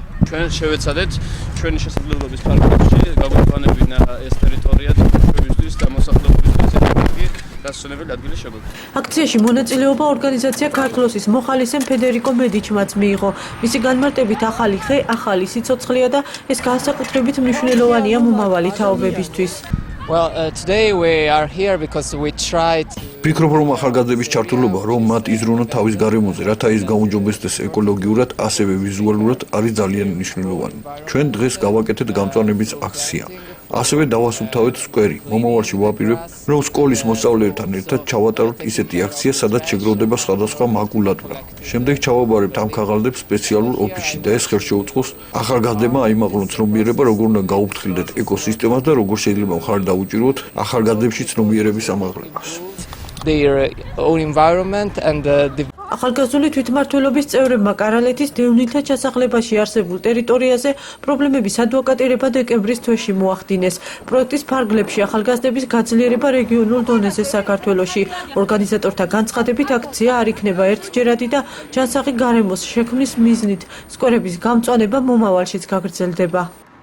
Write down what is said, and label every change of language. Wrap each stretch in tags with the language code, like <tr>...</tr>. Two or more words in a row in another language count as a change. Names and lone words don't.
<ka>ჩვენ შევეცადეთ ჩვენი შესაძლებლობის ფარგლებში გაგვეყვანებინა ეს ტერიტორია და ჩვენთვის დამოსახლებლობისთვის ეკოლოგიური დასვენებელი ადგილი შეგვექმნა. აქციაში მონაწილეობა ორგანიზაცია ქართლოსის მოხალისემ ფედერიკო მედიჩმაც მიიღო. მისი განმარტებით ახალი ხე, ახალი სიცოცხლეა და ეს განსაკუთრებით მნიშვნელოვანია მომავალი თაობებისთვის.</ka> <en>Today we are here because we tried.</en> <ka>ვფიქრობ, რომ ახალგაზრდების ჩართულობა, რომ მათ იზრუნოთ თავის გარემოზე, რათა ის გაუმჯობესდეს ეკოლოგიურად, ასევე ვიზუალურად, არის ძალიან მნიშვნელოვანი. ჩვენ დღეს გავაკეთეთ გამწვანების აქცია. ასევე დავასუფთავეთ სკვერი. მომავალში ვაპირებ, რომ სკოლის მოსწავლეებთან ერთად ჩავატაროთ ისეთი აქცია, სადაც შეგროვდება სხვადასხვა მაკულატურა. შემდეგ ჩავაბარებთ ამ ქაღალდებს სპეციალურ ოფისში და ეს ხელშეუწყოს ახალგაზრდებმა აიმაღლონ ცნობიერება, როგორ უნდა გაუფრთხილდეთ ეკოსისტემას და როგორ შეიძლება მხარი დაუჭიროთ ახალგაზრდებში ცნობიერების ამაღლებას.</ka> <en>Their own environment and</en> <ka>ახალგაზრდული თვითმმართველობის წევრებმა კარალეთის დევნილთა ჩასახლებაში არსებულ ტერიტორიაზე პრობლემების ადვოკატირება დეკემბრის თვეში მოახდინეს. პროექტის ფარგლებში ახალგაზრდების გაძლიერება რეგიონულ დონეზე საქართველოში. ორგანიზატორთა განცხადებით აქცია არ იქნება ერთჯერადი და ჯანსაღი გარემოს შექმნის მიზნით სკვერების გამწვანება მომავალშიც გაგრძელდება.</ka>